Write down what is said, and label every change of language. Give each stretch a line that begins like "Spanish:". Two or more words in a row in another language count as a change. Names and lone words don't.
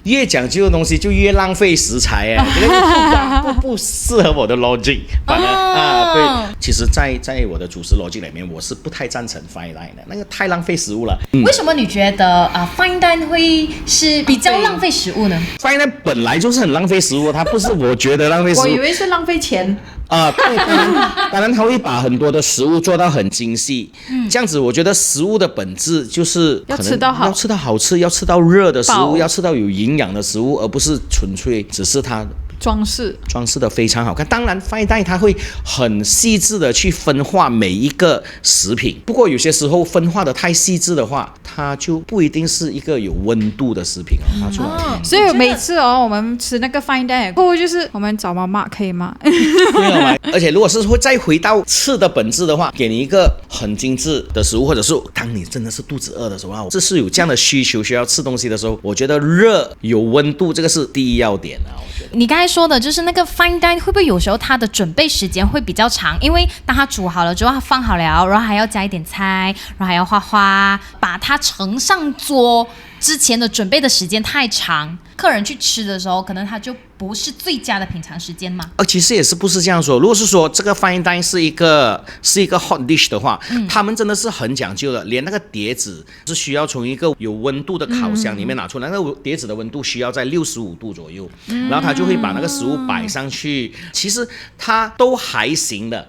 Chinese: 越講究的東西就越浪費食材啊？這個不適合我的 logic。反而對，其實在我的主食邏輯裡面，我是不太贊成
English: fine dine
Chinese: 的，那個太浪費食物了。為什麼你覺得
English: fine dine
Chinese: 會是比較浪費食物呢？
English: fine dine
Chinese: 本來就是很浪費食物，它不是我覺得浪費食物。我以為是浪費錢。对，當然他會把很多的食物做到很精細，這樣子我覺得食物的本質就是要吃到好，要吃到好吃，要吃到熱的食物，要吃到有營養的食物，而不是純粹只是它裝飾的非常好看。當然
English: fine dine
Chinese: 它會很細緻的去分化每一個食品，不過有些時候分化的太細緻的話，它就不一定是一個有溫度的食品哦。所以每次我們吃那個
English: fine dine
Chinese: 過後，就是我們找媽媽可以嗎？而且如果是會再回到吃的本質的話，給你一個很精緻的食物，或者是當你真的是肚子餓的時候，這是有這樣的需求需要吃東西的時候，我覺得熱有溫度這個是第一要點啊。我覺得你剛才說的就是那個
English: fine dine
Chinese: 會不會有時候它的準備時間會比較長？因為當它煮好了之後，它放好了，然後還要加一點菜，然後還要畫花，把它呈上桌之前的準備的時間太長，客人去吃的時候，可能它就不是最佳的品嘗時間嘛。其實也是不是這樣說。如果是說這個
English: fine dine
Chinese: 是一個
English: hot dish
Chinese: 的話，他們真的是很講究的，連那個碟子是需要從一個有溫度的烤箱裡面拿出來，那個碟子的溫度需要在65度左右，然後他就會把那個食物擺上去。其實它都還行的。